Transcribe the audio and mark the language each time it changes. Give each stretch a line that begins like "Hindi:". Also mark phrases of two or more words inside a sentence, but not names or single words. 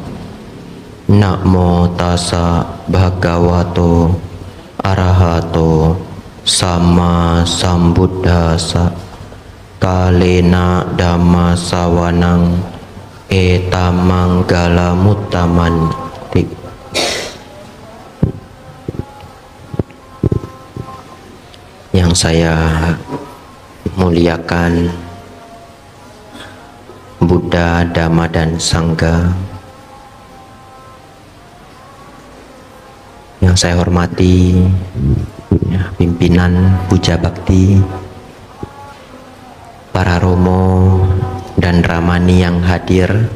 Pali: Namo tassa bhagavato arahato sama sambuddhassa. Kalena dhamma sawanang etamanggala muttamanti.
Indonesian: Yang saya muliakan Buddha, Dhamma, dan Sangha. Yang saya hormati pimpinan Puja Bakti, para romo dan ramani yang hadir,